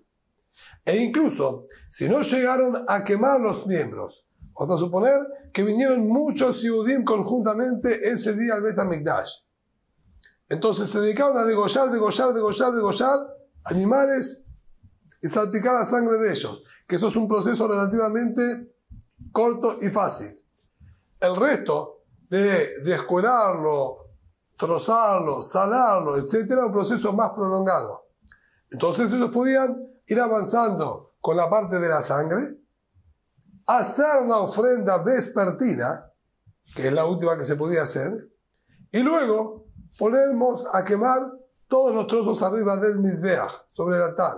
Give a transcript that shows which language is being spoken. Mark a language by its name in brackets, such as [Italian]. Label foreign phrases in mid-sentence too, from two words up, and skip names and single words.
[Spanish] E incluso, si no llegaron a quemar los miembros, vamos a suponer que vinieron muchos Yehudim conjuntamente ese día al Bet HaMikdash. Entonces se dedicaron a degollar animales y salpicar la sangre de ellos, que eso es un proceso relativamente corto y fácil. El resto de descuerarlo, trozarlo, salarlo, etc., un proceso más prolongado. Entonces ellos podían ir avanzando con la parte de la sangre, hacer la ofrenda vespertina, que es la última que se podía hacer, y luego ponernos a quemar todos los trozos arriba del Mizbeach, sobre el altar.